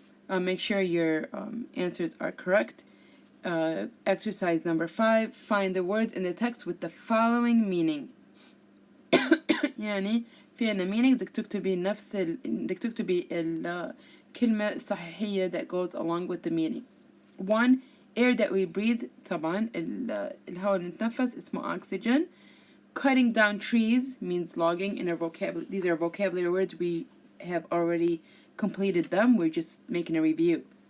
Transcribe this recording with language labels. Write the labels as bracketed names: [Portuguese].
[English] Make sure your answers are correct. Exercise number 5. Find the words in the text with the following meaning. [Arabic] يعني في عنا [English] meanings [Arabic] بدك تكتبي الكلمة الصحيحية [English] that goes along with the meaning. 1. Air that we breathe. [Arabic] طبعا الهواء اللي نتنفس اسمه oxygen. [English] Cutting down trees means logging in our vocabulary. These are vocabulary words. We have already completed them. We're just making a review.